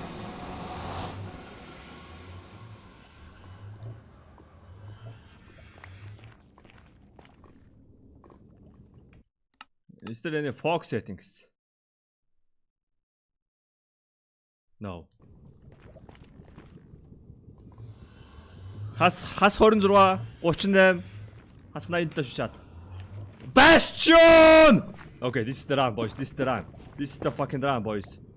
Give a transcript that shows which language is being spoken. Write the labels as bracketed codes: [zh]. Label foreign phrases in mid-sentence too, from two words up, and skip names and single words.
[en] Is there any fog settings? No. [mn] Хас 26 38 хас 87 шууд. [en] Bastion! Okay, this is the run, boys. This is the run. This is the fucking run, boys.